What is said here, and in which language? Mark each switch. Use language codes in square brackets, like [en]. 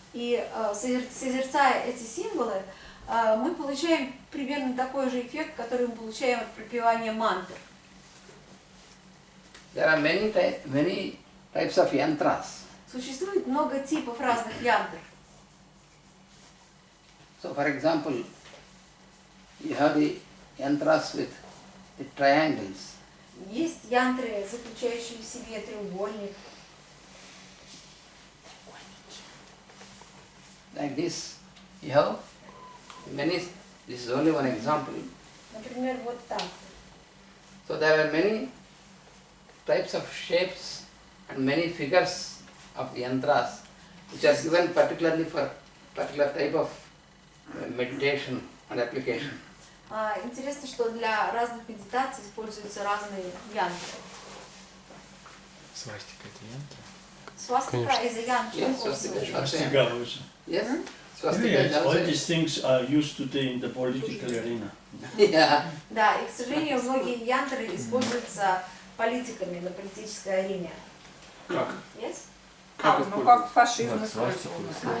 [ru] И созерцая эти символы, мы получаем примерно такой же эффект, который мы получаем от пропевания мантр. [en] There are many types of yantras. [ru] Существует много типов разных янтр. [en] So for example, you have the yantras with the triangles. [ru] Есть янтры, заключающие в себе треугольник. [en] Like this, you have many, this is only one example. [ru] Например, вот так. [en] So there are many types of shapes and many figures of yantras which are given particularly for particular type of meditation and application. [ru] Интересно, что для разных медитаций используются разные янтры. Свастика это янтра? [en] Swastika is a yantra. Yes, also. swastika is also Swastika also. Yes, swastika is All also. these things are used today in the political arena. Yeah. [ru] Да, и, к сожалению, многие янтры используются политиками на политической арене. Как? [en] Yes? [ru] Ну как фашизм использовался.